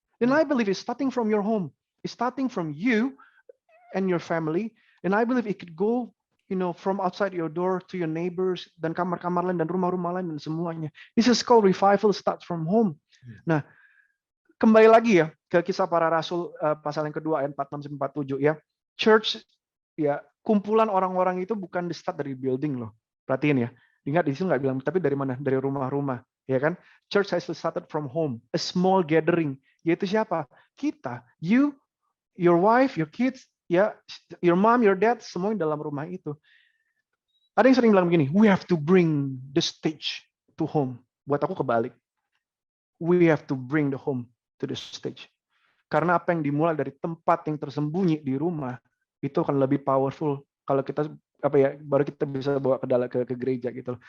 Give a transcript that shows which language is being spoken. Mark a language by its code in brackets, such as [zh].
[en] And I believe it's starting from your home, it's starting from you and your family, and I believe it could go, you know, from outside your door to your neighbors [id] dan kamar-kamar lain dan rumah-rumah lain dan semuanya. [en] This is called revival starts from home. [id] Nah, kembali lagi ya ke Kisah Para Rasul pasal yang kedua ayat 46-47 ya. Church ya, kumpulan orang-orang itu bukan di start dari building loh. Perhatiin ya. Ingat di situ nggak bilang tapi dari mana? Dari rumah-rumah, ya kan? [en] Church has started from home, a small gathering. [id] Yaitu siapa? Kita, [en] you, your wife, your kids, [id] ya, [en] your mom, your dad, [id] semua di dalam rumah itu. Ada yang sering bilang begini, [en] we have to bring the stage to home. [id] Buat aku kebalik. [en] We have to bring the home to the stage. [id] Karena apa yang dimulai dari tempat yang tersembunyi di rumah itu akan lebih powerful kalau kita baru kita bisa bawa ke gereja gitu.